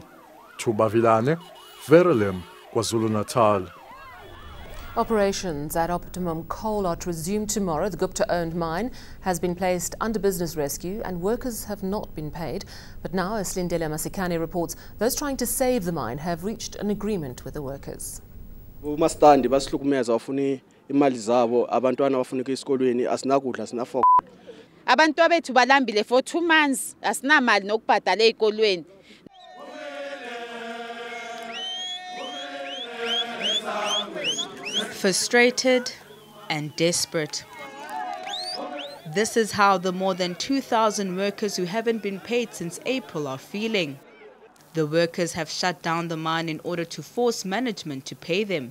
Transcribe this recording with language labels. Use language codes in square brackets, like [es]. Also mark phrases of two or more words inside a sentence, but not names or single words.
[en] Tuba Vilane, Verulam, KwaZulu-Natal. Operations at Optimum Coal are to resume tomorrow. The Gupta-owned mine has been placed under business rescue and workers have not been paid. But now, as Slindele Masikane reports, those trying to save the mine have reached an agreement with the workers. [zu] Umastandi basihlukumeza bafuna imali zabo, abantwana bafuna esikolweni, asinakudla, sinafo. Abantu abethu balambile [en] for 2 months, [zu] asinamali nokubhadala ezikolweni. [en] Frustrated and desperate. This is how the more than 2,000 workers who haven't been paid since April are feeling. The workers have shut down the mine in order to force management to pay them.